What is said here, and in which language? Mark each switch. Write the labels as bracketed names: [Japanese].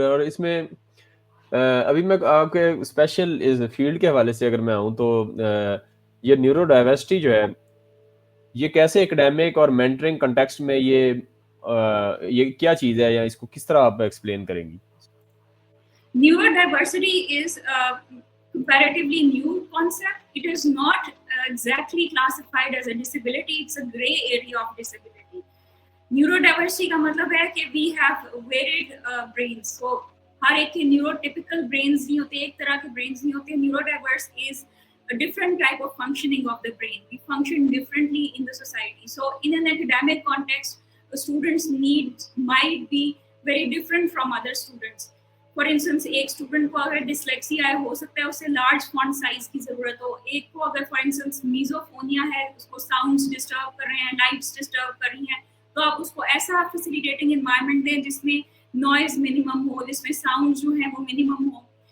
[Hindi] और इसमें अभी मैं आपके स्पेशल इस फील्ड के हवाले से अगर मैं आऊँ तो ये न्यूरो डाइवर्सिटी जो है, ये कैसे एकेडमिक और मेंटरिंग कॉन्टेक्स्ट में ये क्या चीज़ है, या इसको किस तरह आप एक्सप्लेन करेंगी? [English] Neurodiversity is a comparatively new concept. It is not exactly classified as a disability. It's a gray area of disability. Neurodiversity [Hindi] का मतलब है कि [English] we have varied brains. [Hindi] So हर एक के neurotypical brains नहीं होते, एक तरह के brains नहीं होते. [English] Neurodiverse is a different type of functioning of the brain. We function differently in the society. So in an academic context, a student's needs might be very different from other students. [Hindi] For instance एक student को अगर dyslexia है, हो सकता है उसे large font size की ज़रूरत हो। एक को अगर फॉर इंस्टेंस मीजोफोनिया है, उसको साउंड्स डिस्टर्ब कर रहे हैं, लाइट्स डिस्टर्ब कर रही हैं, तो आप उसको ऐसा फैसिलिटेटिंग एनवायरनमेंट दें जिसमें नॉइज़ मिनिमम हो, जिसमें साउंड जो है वो मिनिमम हो।